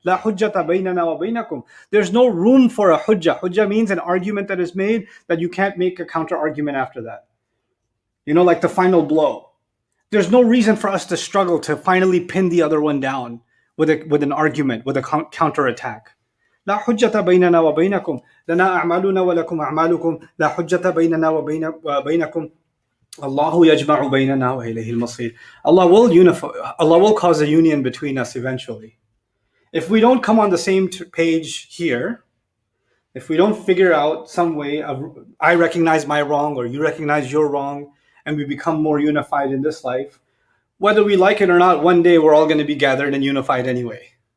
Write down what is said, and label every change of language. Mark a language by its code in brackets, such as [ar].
[ar] La hujjata baynana wa baynakum. [en] There's no room for a hujjah. Hujjah means an argument that is made that you can't make a counter argument after that. Like the final blow. There's no reason for us to struggle to finally pin the other one down with an argument, with a counter attack. [ar] لا حجة بيننا وبينكم لنا أعمالنا ولكم أعمالكم لا حجة بيننا وبينكم الله يجمع بيننا وإليه المصير. [en] Allah will unify. Allah will cause a union between us eventually. If we don't come on the same page here, if we don't figure out some way of, I recognize my wrong or you recognize your wrong, and we become more unified in this life, whether we like it or not, one day we're all going to be gathered and unified anyway.